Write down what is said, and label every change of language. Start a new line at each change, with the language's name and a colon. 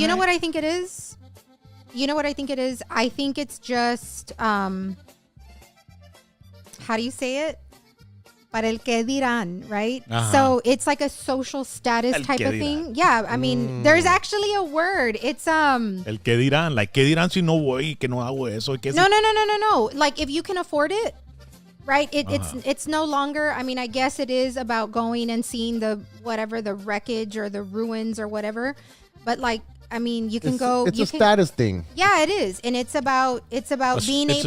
English: You know what I think it is? I think it's just how do you say it?
Spanish: Para el que dirán,
English: right? So it's like a social status type of thing. Yeah, I mean, there's actually a word. It's
Spanish: El que dirán, like que dirán si no voy, que no hago eso. Que
English: No. Like if you can afford it, right? It's no longer. I mean, I guess it is about going and seeing the wreckage or the ruins or whatever. But like, I mean, you can go. It's a status thing. Yeah, it is, and it's about being able to.